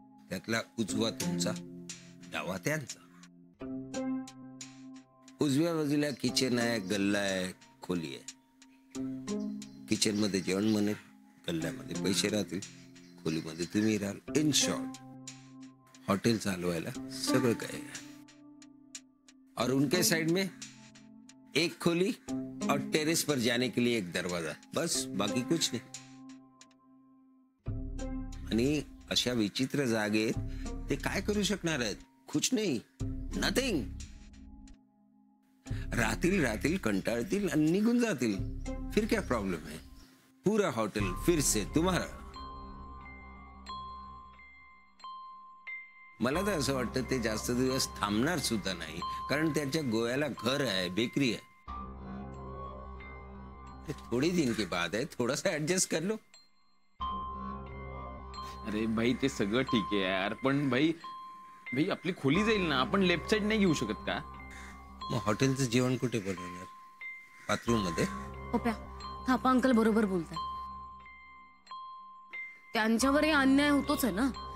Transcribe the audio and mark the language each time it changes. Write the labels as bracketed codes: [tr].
[mr] त्यातला उजवा तुमचा, डावा त्यांचा. उजव्या बाजूला किचन आहे, गल्ला आहे, खोली आहे. किचन मध्ये जेवण बनेल, गल्ल्यामध्ये पैसे राहतील, खोलीमध्ये तुम्ही राहाल. इन शॉर्ट होटल चालवायला सगळं काय है. [hi] और उनके साइड में एक खोली और टेरेस पर जाने के लिए एक दरवाजा, बस बाकी कुछ नहीं. [mr] आणि अशा विचित्र जागेत ते काय करू शकणार आहेत? [hi] कुछ नहीं, नथिंग. [mr] राहतील कंटाळतील आणि निघून जातील. [hi] फिर क्या प्रॉब्लम है? पूरा होटल फिर से तुम्हारा. [mr] मला तर असं वाटतं ते जास्त दिवस थांबणार सुद्धा नाही, कारण त्याच्या गोव्याला घर आहे, बेकरी आहे. [hi] थोड़ी दिन के बाद है, थोड़ा सा एडजस्ट कर लो. [mr] अरे भाई ते सगळं ठीक आहे यार, पण भाई आपली खोली जाईल ना. आपण लेफ्ट साइड नाही घेऊ शकत का? मग हॉटेलचं जेवण कुठे बनवणार? बाथरूम मध्ये? पप्या, थापा अंकल बरोबर बोलताय. त्यांच्यावरही अन्याय होतोच आहे ना.